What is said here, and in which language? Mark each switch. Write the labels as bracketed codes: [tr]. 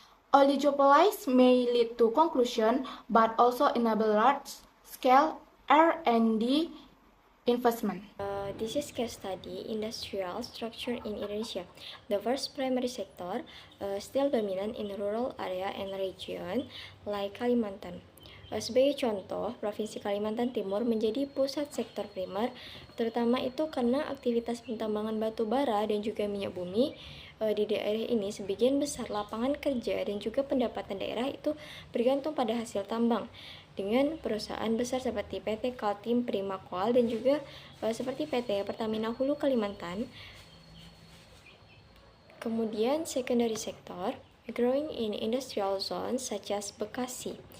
[en] Oligopolies may lead to conclusion, but also enable large-scale R&D investment. This is case study industrial structure in Indonesia. The first primary sector still dominant in rural area and region like Kalimantan. [id] Sebagai contoh, Provinsi Kalimantan Timur menjadi pusat sektor primer, terutama itu karena aktivitas pentambangan batu bara dan juga minyak bumi. Di daerah ini sebagian besar lapangan kerja dan juga pendapatan daerah itu bergantung pada hasil tambang dengan perusahaan besar seperti PT Kaltim Primakoal dan juga seperti PT Pertamina Hulu Kalimantan. Kemudian [en] secondary sector growing in industrial zones such as Bekasi.